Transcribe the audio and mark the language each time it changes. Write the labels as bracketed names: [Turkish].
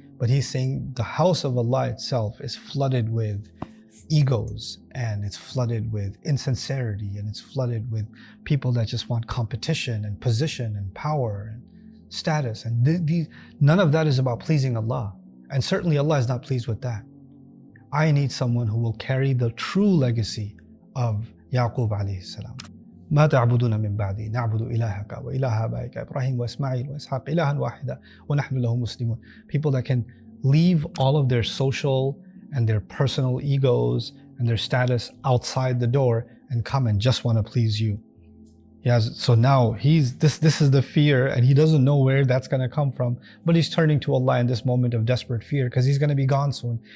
[English] But he's saying the house of Allah itself is flooded with egos, and it's flooded with insincerity, and it's flooded with people that just want competition and position and power and status. And none of that is about pleasing Allah. And certainly Allah is not pleased with that. I need someone who will carry the true legacy of Yaqub alayhi salam. [Arabic] ما تعبدون من بعدي نعبد إلهك وإله آبائك إبراهيم وإسماعيل وإسحاق إلها واحدا ونحن له مسلمون. [English] People that can leave all of their social and their personal egos and their status outside the door and come and just want to please you. So now this is the fear, and he doesn't know where that's going to come from, but he's turning to Allah in this moment of desperate fear, because he's going to be gone soon.